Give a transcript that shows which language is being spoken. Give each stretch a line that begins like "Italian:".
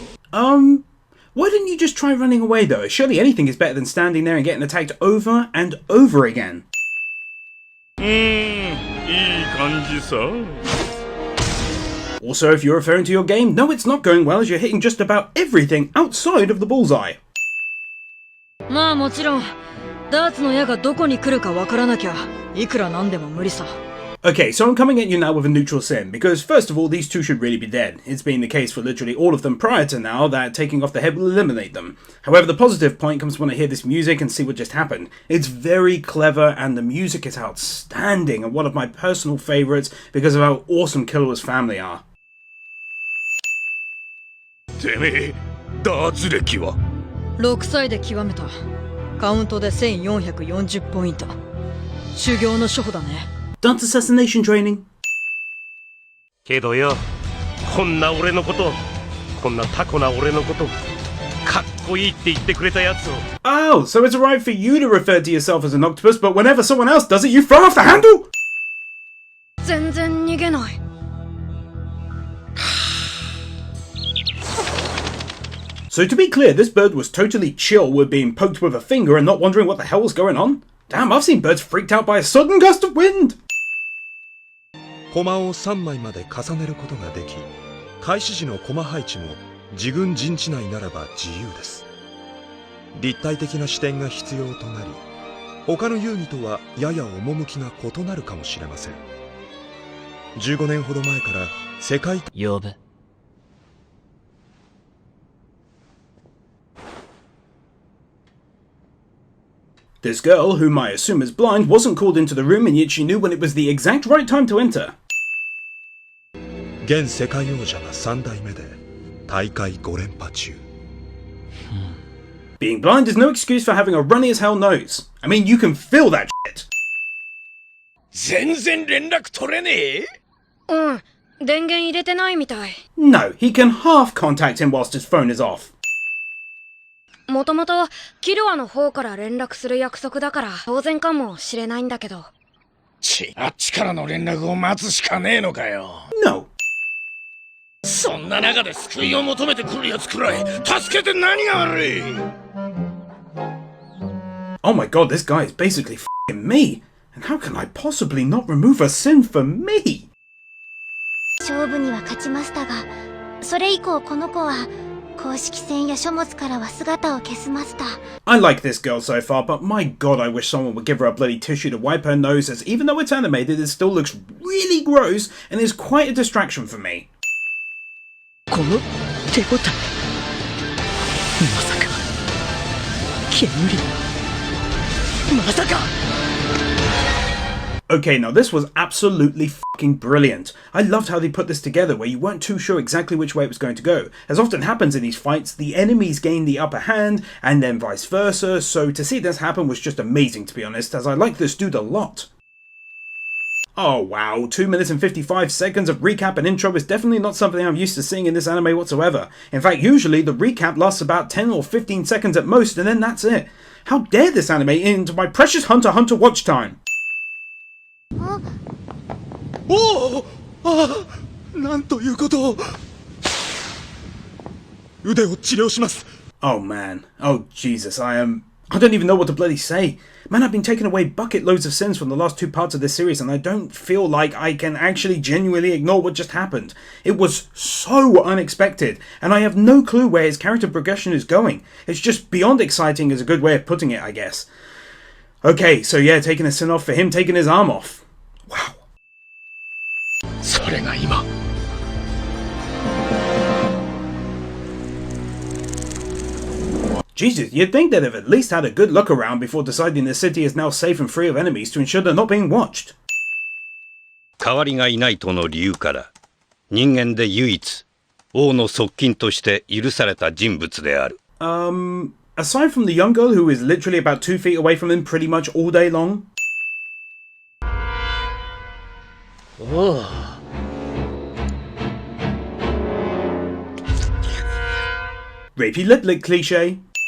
English: Why didn't you just try running away though? Surely anything is better than standing there and getting attacked over and over again. Also, if you're referring to your game, no, it's not going well as you're hitting just about everything outside of the bullseye.
Japanese: まあもちろんダーツの矢がどこに来るかわからなきゃいくらなんでも無理さ。
English: Okay, so I'm coming at you now with a neutral sim, because first of all, these two should really be dead. It's been the case for literally all of them prior to now that taking off the head will eliminate them. However, the positive point comes when I hear this music and see what just happened. It's very clever and the music is outstanding and one of my personal favourites because of how awesome Killua's family are.
Japanese: てめえ、ダーツ歴は 6歳で極めた。カウントで1440ポイント。修行の処方だね。
English: Dance assassination training.
Japanese: けどよ、こんな俺のこと、こんなタコな俺のこと、かっこいいって言ってくれたやつを。
English: Oh, so it's alright for you to refer to yourself as an octopus, but whenever someone else does it, you throw off the handle?
Japanese: 全然逃げない。
English: So to be clear, this bird was totally chill with being poked with a finger and not wondering what the hell was going on. Damn, I've seen birds freaked out by a sudden gust of wind!
Japanese: 駒を3枚まで重ねることができ、開始時の駒配置も自軍陣地内ならば自由です。立体的な視点が必要となり、他の遊戯とはやや趣が異なるかもしれません。 15年ほど前から世界呼べ。
English: This girl, whom I assume is blind, wasn't called into the room and yet she knew when it was the exact right time to enter.
Japanese: 現世界王者が3代目で大会5連覇中。
English: Being blind is no excuse for having a runny as hell nose. I mean, you can feel that shit.
Japanese: 全然連絡取れねえ？うん、電源入れてないみたい。
English: No, he can half contact him whilst his phone is off.
Japanese: もともとキルアの方から連絡する約束だから当然かもしれないんだけど。あっちからの連絡を待つしかねえのかよ。
English: No.
Japanese: そんな中で救いを求めてくるやつくらい助けて何が悪い。
English: Oh my god, this guy is basically f***ing me. And how can I possibly not remove a sin for me?
Japanese: 勝負には勝ちましたが、それ以降この子は公式戦や書物からは姿を消しました。
English: I like this girl so far, but my god, I wish someone would give her a bloody tissue to wipe her nose, as even though it's animated, it still looks really gross and is quite a distraction for me.
Japanese: この手応え、まさか煙、まさか。
English: Okay, now this was absolutely fucking brilliant. I loved how they put this together where you weren't too sure exactly which way it was going to go. As often happens in these fights, the enemies gain the upper hand and then vice versa, so to see this happen was just amazing, to be honest, as I like this dude a lot. Oh wow, 2 minutes and 55 seconds of recap and intro is definitely not something I'm used to seeing in this anime whatsoever. In fact, usually the recap lasts about 10 or 15 seconds at most, and then that's it. How dare this anime into my precious Hunter x Hunter watch time?
Japanese: おお、ああ、なんということを。腕を治療します。
English: Oh man, oh Jesus, I don't even know what to bloody say. Man, I've been taking away bucket loads of sins from the last 2 parts of this series, and I don't feel like I can actually genuinely ignore what just happened. It was so unexpected, and I have no clue where his character progression is going. It's just beyond exciting is a good way of putting it, I guess. Okay, so yeah, taking a sin off for him taking his arm off. Wow.
Japanese: それが今。
English: Jesus, you'd think they'd have at least had a good look around before deciding the city is now safe and free of enemies to ensure they're not being watched.
Japanese: 代わりがいないとの理由から、人間で唯一、王の側近として許された人物である。
English: Aside from the young girl who is literally about 2 feet away from him pretty much all day long. Oh. Rapey lip lick cliche.